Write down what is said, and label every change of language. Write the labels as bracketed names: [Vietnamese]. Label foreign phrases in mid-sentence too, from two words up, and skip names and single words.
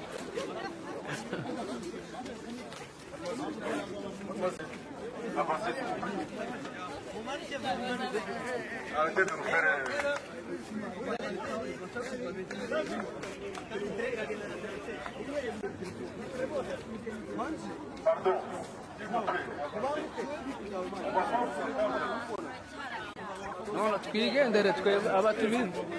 [French] Arrêtez de nous faire... Pardon, s'il vous plaît. [Kinyarwanda] none twigendere twebwe abatubizi.